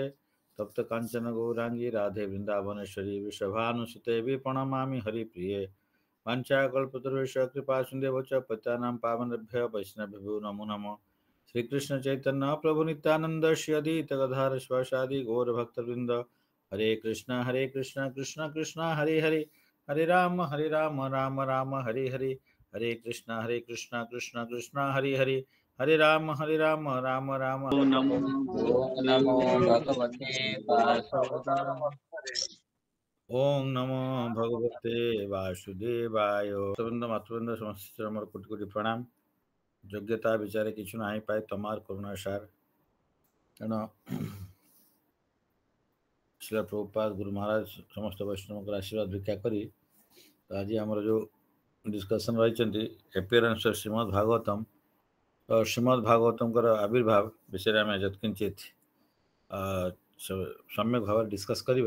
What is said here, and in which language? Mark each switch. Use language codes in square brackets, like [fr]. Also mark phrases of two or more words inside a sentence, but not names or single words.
[sa] तप्त कांचन गौरांगी राधे वृंदावनेश्वरी वृषभानुसुते प्रणमामि हरिप्रिये। वाञ्छाकल्पतरुश्च कृपा सिन्धुश्च च पतितानां पावनेभ्यः वैष्णवेभ्यो नमो नमः। श्रीकृष्ण चैतन्य प्रभु नित्यानंद श्री अद्वैत गदाधर शिवासादि गौर भक्तवृंद। हरे कृष्ण कृष्ण कृष्ण हरे हरे, हरे राम राम राम हरे हरे, हरे कृष्ण कृष्ण कृष्ण हरे हरे, हरे राम राम राम। नमो भगवते वासुदेवाय। ओम नमो भगवते वासुदेवाय। [or] ମାତୃବୃନ୍ଦ ସମସ୍ତ ମୋର କୋଟି କୋଟି ପ୍ରଣାମ। ଯୋଗ୍ୟତା ବିଚାରେ କିଛୁ ନାହିଁ ପାଏ ତମର କରୁଣା ସାର। ତେଣୁ ଶ୍ରୀଲ ପ୍ରଭୁପାଦ ଗୁରୁ ମହାରାଜ ସମସ୍ତ ବୈଷ୍ଣବ ଆଶୀର୍ବାଦ ଭିକ୍ଷା କରି ଆଜି ଆମର ଯୋ डिस्कसन ରହି [en] appearance of [or] ଶ୍ରୀମଦ୍ ଭାଗବତମ, ତୋ ଶ୍ରୀମଦ୍ ଭାଗବତମ ଆବିର୍ଭାବ ବିଷୟ ମେଁ ଯତ୍କିଞ୍ଚିତ ସମ୍ୟକ ଭାବ डिस्कस କରିବା।